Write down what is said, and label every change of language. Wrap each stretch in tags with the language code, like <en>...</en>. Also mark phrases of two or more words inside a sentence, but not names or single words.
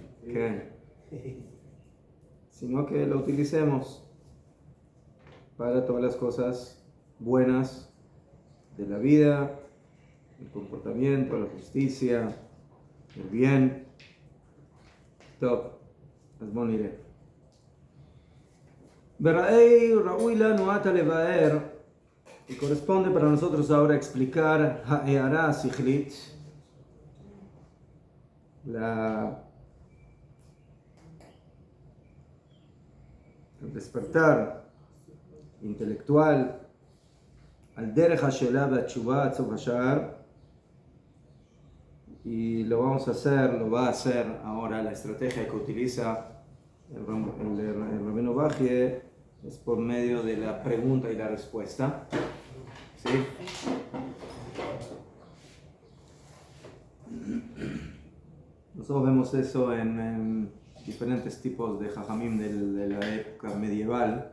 <es>¿Qué? Sino que lo utilicemos para todas las cosas buenas de la vida, el comportamiento, la justicia, el bien.</es> <en>Top,</en> <he>אז בואו נראה. בראי ראוי לנו עתה לבאר,</he> <es>y corresponde para nosotros ahora explicar</es> <he>הערה השכלית,</he> <es>el despertar intelectual, al</es> <he>דרך השאלה והתשובה עד סוף השער,</he> <es>y lo va a hacer ahora. La estrategia que utiliza el Rabbeinu Bachye es por medio de la pregunta y la respuesta. ¿Sí? Nosotros vemos eso en diferentes tipos de jajamim de la época medieval.</es>